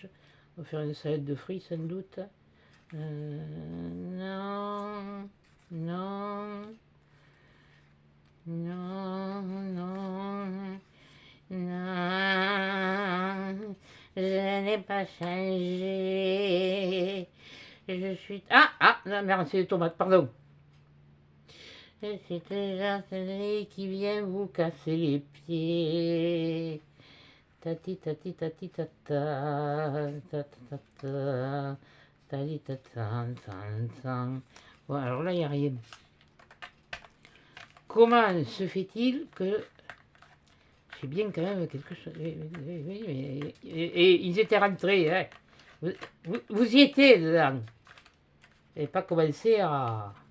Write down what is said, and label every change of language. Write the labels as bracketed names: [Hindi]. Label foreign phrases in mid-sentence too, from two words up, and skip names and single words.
[French] On va faire une salade de fruits sans doute. Non, non, non, non, non, je n'ai pas changé. Je suis... ah, non, merde, c'est les tomates, pardon. Je suis toujours celui qui vient vous casser les pieds. Tati tati tati tata, tata tata, tati tata, tan. Bon, alors là, il n'y a rien. Comment se fait-il que j'ai bien quand même quelque chose... Oui, mais... et ils étaient rentrés, hein. Vous y étiez dedans. Et pas commencé à...